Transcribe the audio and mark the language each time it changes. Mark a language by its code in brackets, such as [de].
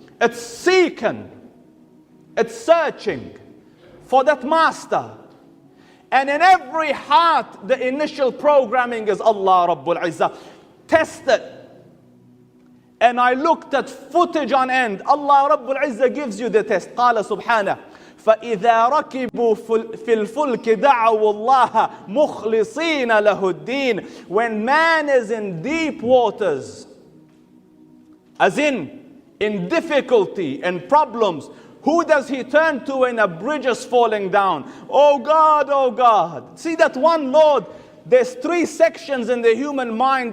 [en] It's seeking, it's searching for that master. And in every heart, the initial programming is Allah Rabbul Izzah. Test it. And I looked at footage on end. Allah Rabbul Izzah gives you the test. [ar] قال سبحانه فإذا ركبوا في الفلك دعوا الله مخلصين له الدين. [en] When man is in deep waters, as in difficulty and problems, who does he turn to when a bridge is falling down? Oh God, oh God. See that one Lord. There's three sections in the human mind.